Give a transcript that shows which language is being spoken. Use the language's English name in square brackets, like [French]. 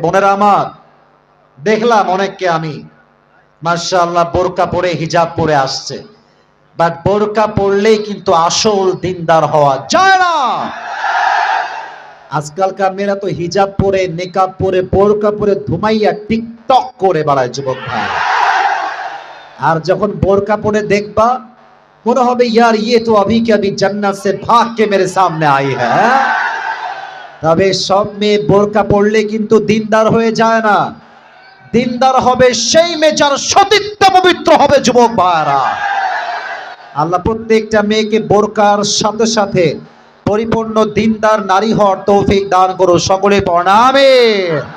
[Bangla] বোনেরা আমার, দেখলাম অনেককে আমি মাশাআল্লাহ বোরকা পরে হিজাব পরে আসছে, বাট বোরকা পরলেই কিন্তু আসল দিনদার হওয়া যায় না। আজকালকার মেয়েরা তো হিজাব পরে, নেকাব পরে, বোরকা পরে ধুমাইয়া টিকটক করে বেড়ায় যুবক ভাই। আর যখন বোরকা পরে দেখবা, মনে হবে [Hindi] ইয়ার ইয়ে তো अभी के अभी जन्नत से भाग के मेरे सामने आई है। [Bangla] তবে সব মেয়ে বোরকা পরলে কিন্তু দিনদার হয়ে যায় না। দিনদার হবে সেই মেয়ে যার সতীত্ব পবিত্র হবে যুবক ভাইরা। আল্লাহ প্রত্যেকটা মেয়েকে বোরকার সাথে সাথে পরিপূর্ণ দিনদার নারী হওয়ার তৌফিক দান করো, সকলে পড়া আমিন।